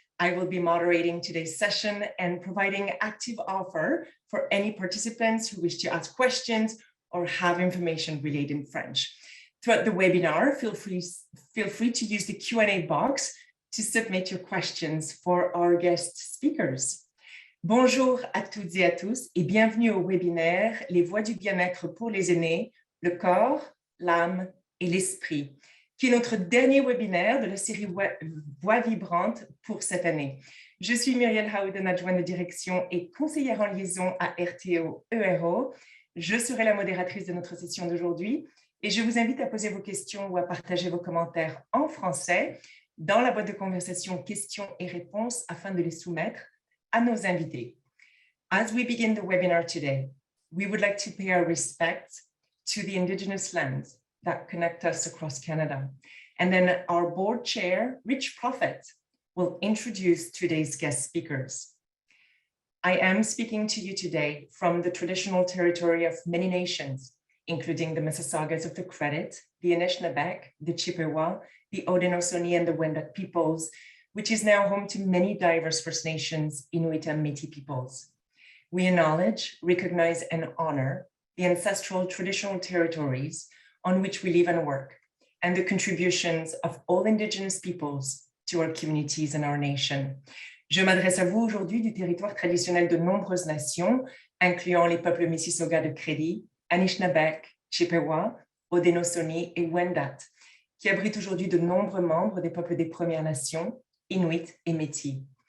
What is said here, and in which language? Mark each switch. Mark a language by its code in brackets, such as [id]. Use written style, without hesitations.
[en] I will be moderating today's session and providing active offer for any participants who wish to ask questions or have information relayed in French. Throughout the webinar, feel free to use the Q&A box to submit your questions for our guest speakers. [fr] Bonjour à toutes et à tous et bienvenue au webinaire Les voies du bien-être pour les aînés, le corps, l'âme et l'esprit, qui est notre dernier webinaire de la série Voix vibrantes pour cette année. Je suis Muriel Howden, adjointe de direction et conseillère en liaison à RTO ERO. Je serai la modératrice de notre session d'aujourd'hui et je vous invite à poser vos questions ou à partager vos commentaires en français dans la boîte de conversation questions et réponses afin de les soumettre à nos invités. [en] As we begin the webinar today, we would like to pay our respects to the Indigenous lands that connect us across Canada. And then our board chair, Rich Prophet, will introduce today's guest speakers. I am speaking to you today from the traditional territory of many nations, including the Mississaugas of the Credit, the Anishinaabe, the Chippewa, the Haudenosaunee, and the Wendat peoples, which is now home to many diverse First Nations, Inuit, and Métis peoples. We acknowledge, recognize, and honor the ancestral traditional territories on which we live and work, and the contributions of all Indigenous peoples to our communities and our nation. [fr] Je m'adresse à vous aujourd'hui du territoire traditionnel de nombreuses nations, incluant les peuples Mississauga de Crédit, Anishinaabe, Chippewa, Haudenosaunee et Wendat, qui abritent aujourd'hui de nombreux membres des peuples des Premières Nations, Inuit et Métis.